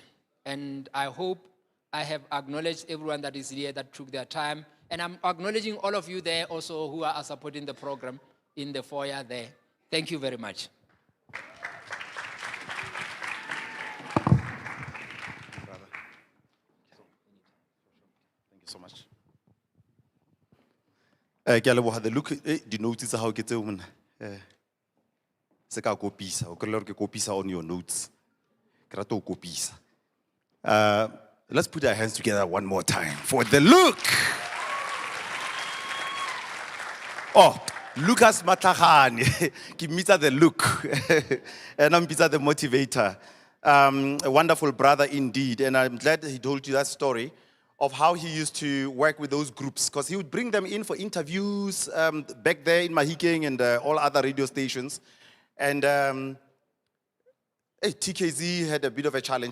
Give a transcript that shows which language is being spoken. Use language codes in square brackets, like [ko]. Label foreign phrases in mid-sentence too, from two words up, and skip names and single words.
[en] And I hope I have acknowledged everyone that is here that took their time. And I'm acknowledging all of you there also who are supporting the program in the foyer there. Thank you very much. So much. [tn] Ke a leboga the look di notes tsa gago ke tseo mona. Se ka kopisa, o kry-le gore ke kopisa [en] on your notes. [tn] Ke rata o kopisa. [en] Let's put our hands together one more time for the look. Oh, Lucas Matahani. [tn] Ke mitsa the look. [en] And I'm mitsa the motivator. A wonderful brother indeed, and I'm glad he told you that story of how he used to work with those groups, because he would bring them in for interviews back there in Mahikeng and all other radio stations. And TKZ had a bit of a challenge.